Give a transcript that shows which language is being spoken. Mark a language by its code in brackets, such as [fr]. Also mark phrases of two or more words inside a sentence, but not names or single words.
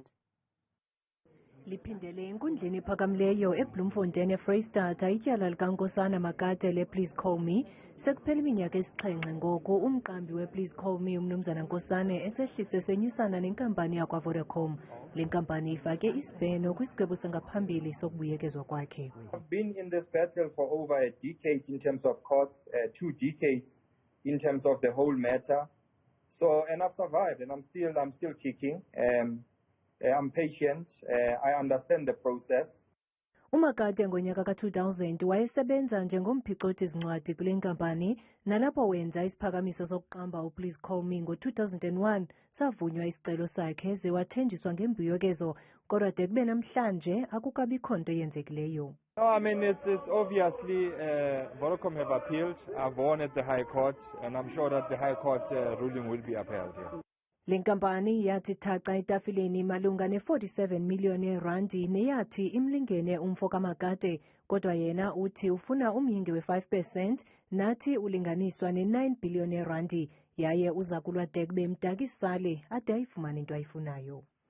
[xh] Liphindele enkundleni ephakamileyo eBloemfontein eFreystata ityala likaNkosana Makate le-Please Call Me. Sekuphela iminyaka esixhenxe ngoko umqambi we-Please Call Me umnumzana Nkosana esehlise senyusana nenkampani yakwa-Vodacom. Le nkampani ifake isibheno kwisigwebo sangaphambili sokubuyekezwa kwakhe. [en] I've been in this battle for over a decade in terms of courts, 2 decades in terms of the whole matter. So, and I've survived, and I'm still kicking. I'm patient. I understand the process. [xh] uMakate ngonyaka ka-2000 wayesebenza njengomphicoti-zincwadi kule nkampani nalapho wenza isiphakamiso sokuqamba uPlease Call Me ngo-2001 savunywa isicelo sakhe ze wathenjiswa ngembuyekezo kodwa de kube namhlanje akukabikho nto yenzekileyo. [en] No, I mean, it's obviously Vodacom have appealed. I've won at the High Court, and I'm sure that the High Court ruling will be upheld. Yeah. [xh] Le nkampani yathi thaca etafileni malunga ne-47 miliyoni randi neyathi imlingene umfo kaMakate kodwa yena uthi ufuna umyinge we-5% nathi ulinganiswa ne-9 biliyoni randi yaye uza kulwa de kube mdakisale ade ayifumane into ayifunayo.